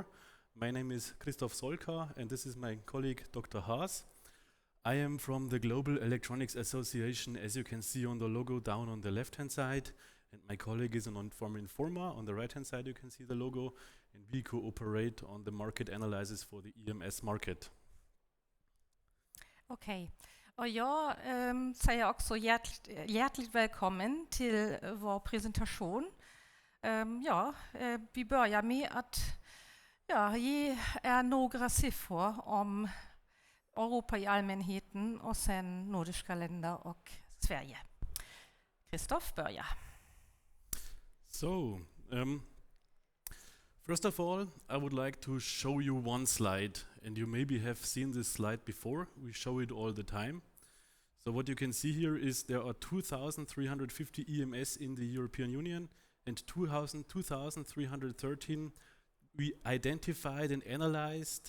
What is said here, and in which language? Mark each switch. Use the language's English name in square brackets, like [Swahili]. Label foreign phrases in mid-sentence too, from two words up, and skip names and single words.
[English] My name is Christoph Solka, and this is my colleague Dr. Haass. I am from the Global Electronics Association, as you can see on the logo down on the left-hand side. And my colleague is from Informa. On the right-hand side, you can see the logo. And we cooperate on the market analysis for the EMS market. [Danish] Okay, og jeg siger også hjerteligt velkommen til vores præsentation. [Swedish] Vi börjar med at ge några siffror om Europa i allmänheten och sen nordiska länder och Sverige. Christoph börjar. [English] So, first of all, I would like to show you one slide, and you maybe have seen this slide before. We show it all the time. So what you can see here is there are 2,350 EMS in the European Union, and 2,313 we identified and analyzed.